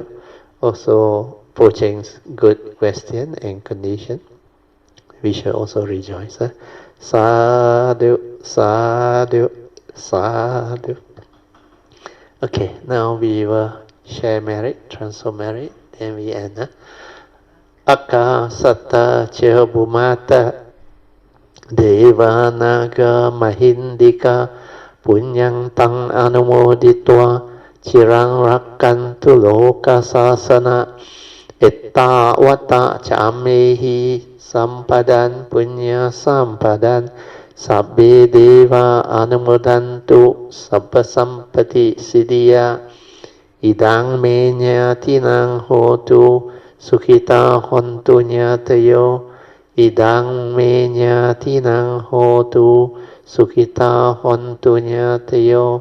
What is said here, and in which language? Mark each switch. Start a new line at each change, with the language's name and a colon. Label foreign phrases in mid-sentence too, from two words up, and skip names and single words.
English: Also, Poh Cheng's good question and condition. We should also rejoice.
Pali: Sadhu, sadhu, sadhu.
English: Okay, now we will share merit, transfer merit, then we end.
Pali: Akasata cha bhumata Devanaga Mahindika Punyang Tang Anumoditwa Chirang Rakantu Loka Sasana Etta Wata Chamehi Sampadan Punya Sampadan Sabbe Deva Anumodantu Sabba Sampati Siddhya Idang Menya Tinang Hotu Sukhita Hontu Nyatayo Idang menya tinang hotu sukhita hontu nyatayo.